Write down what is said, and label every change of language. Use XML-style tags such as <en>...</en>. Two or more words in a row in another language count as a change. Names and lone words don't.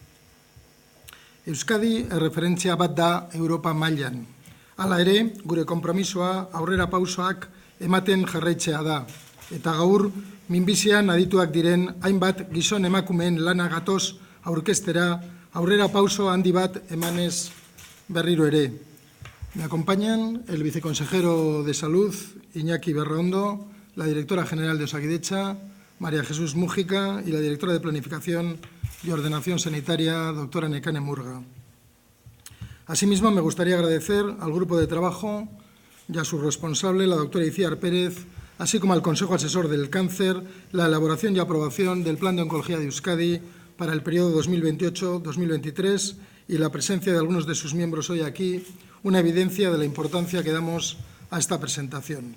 <eu>Euskadi erreferentzia bat da Europa mailan. Hala ere, gure konpromisoa aurrera pausoak ematen jarraitzea da. Eta gaur, minbizian adituak diren hainbat gizon emakumeen lana gatoz aurkeztera aurrera pauso handi bat emanez berriro ere.</eu> <es>Me acompañan el viceconsejero de Salud, Iñaki Berraondo, la directora general de Osakidetza, María Jesús Mújica, y la directora de Planificación y Ordenación Sanitaria, doctora Nekane Murga. Asimismo, me gustaría agradecer al grupo de trabajo y a su responsable, la doctora Iciar Pérez, así como al Consejo Asesor del Cáncer, la elaboración y aprobación del Plan de Oncología de Euskadi para el periodo 2028-2023 y la presencia de algunos de sus miembros hoy aquí, una evidencia de la importancia que damos a esta presentación.</es>